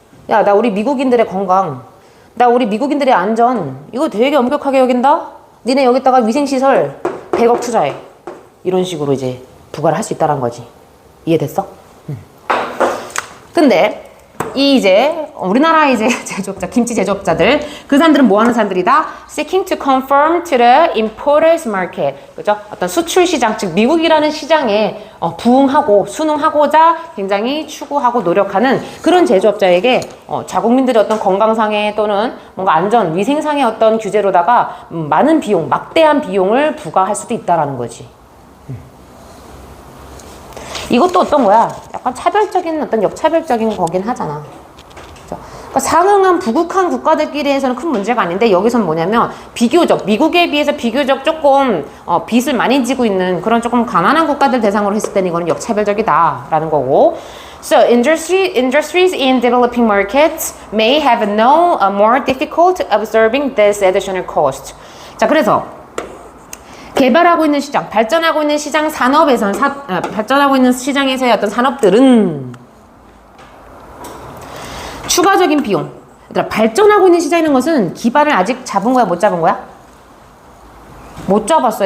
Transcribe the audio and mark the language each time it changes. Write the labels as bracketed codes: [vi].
[ko] 야, 나 우리 미국인들의 건강, 나 우리 미국인들의 안전, 이거 되게 엄격하게 여긴다? 니네 여기다가 위생시설 100억 투자해. 이런 식으로 이제 부과를 할 수 있다는 거지. 이해됐어? 근데 이 이제 우리나라 이제 제조업자, 김치 제조업자들, 그 사람들은 뭐 하는 사람들이다? [en] Seeking to conform to the importers market. [ko] 그죠? 어떤 수출 시장, 즉 미국이라는 시장에 부응하고 순응하고자 굉장히 추구하고 노력하는 그런 제조업자에게 자국민들의 어떤 건강상의 또는 뭔가 안전, 위생상의 어떤 규제로다가 많은 비용, 막대한 비용을 부과할 수도 있다라는 거지. 이것도 어떤 거야? 약간 차별적인 어떤 역차별적인 거긴 하잖아. 그러니까 상응한 부국한 국가들끼리에서는 큰 문제가 아닌데, 여기선 뭐냐면 비교적 미국에 비해서 비교적 조금 빚을 많이 지고 있는 그런 조금 가난한 국가들 대상으로 했을 때는 이거는 역차별적이다라는 거고. [en] So industries in developing markets may have no more difficult absorbing this additional cost. [ko] 자, 그래서 개발하고 있는 시장, 발전하고 있는 시장 산업에선 발전하고 있는 시장에서의 어떤 산업들은 추가적인 비용. 얘들아, 발전하고 있는 시장이라는 것은 기반을 아직 잡은 거야, 못 잡은 거야? 못 잡았어.